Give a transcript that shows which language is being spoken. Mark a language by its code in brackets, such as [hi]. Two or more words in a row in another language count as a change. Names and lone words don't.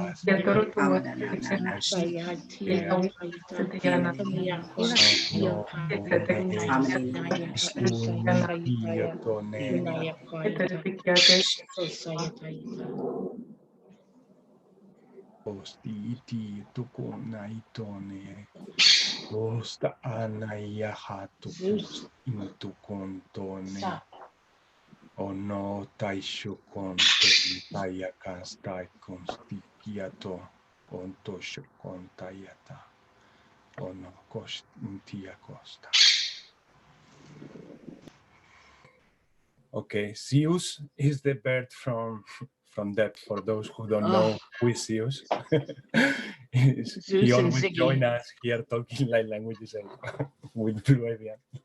[en] sayatia kaita, kamiyako, iyaka, unaisanaya, usaisaitaya, unaya kaita, usayataita. Osti iti tukuna itone. Osta anaya hatukos intukontone. Sa. Ono taisho konton tayakas taikonstikiato. Ontosho kontayata. Ono kostia costa. Okay, Zeus is the bird from that. For those who don't know who is Zeus, he Zeus and always Ziggy. join us here talking like languages with Blue Avian.